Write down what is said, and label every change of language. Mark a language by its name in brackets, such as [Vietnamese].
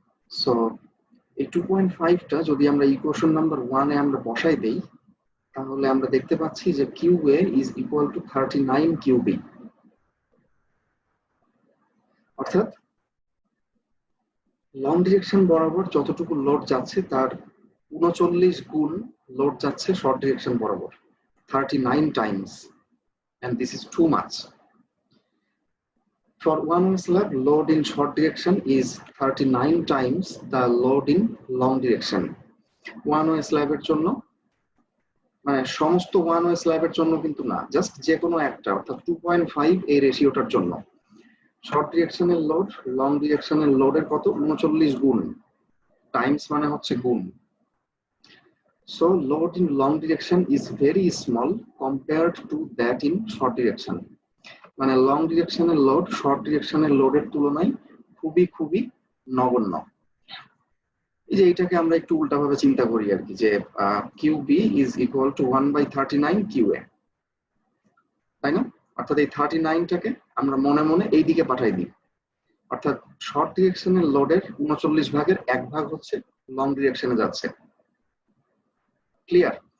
[Bangla] So এই 2.5টা যদি আমরা ইকুয়েশন নাম্বার 1 এ আমরা বসাই দেই তাহলে আমরা দেখতে পাচ্ছি যে QA is equal to 39 QB, অর্থাৎ লং ডিরেকশন বরাবর যতটুকু লোড যাচ্ছে তার 39 গুণ লোড যাচ্ছে শর্ট ডিরেকশন বরাবর, 39 times, [English] and this is too much. For one-way slab, load in short direction is 39 times the load in long direction. [Bangla] One-way slab এর জন্য মানে সমস্ত one-way slab এর জন্য কিন্তু না, জাস্ট যে কোনো একটা, অর্থাৎ 2.5 এই রেশিওটার জন্য শর্ট ডিরেকশনের লোড লং ডিরেকশনের লোডের কত 39 গুণ, টাইমস মানে হচ্ছে গুণ। [English] So load in long direction is very small compared to that in short direction. [Bangla] মানে লং ডিরেকশনের লোড শর্ট ডিরেকশনের লোডের তুলনায় খুবই খুবই নগণ্য। এই যে এটাকে আমরা একটু উল্টাভাবে চিন্তা করি আর কি, যে [English] QB is equal to 1/39 QA, [Bangla] তাই না? অর্থাৎ এই 39টাকে আমরা মনে মনে এই দিকে পাঠাই দিই, অর্থাৎ শর্ট ডিরেকশনের লোডের 39 ভাগের 1 ভাগ হচ্ছে লং ডিরেকশনে যাচ্ছে। ক্লিয়ার?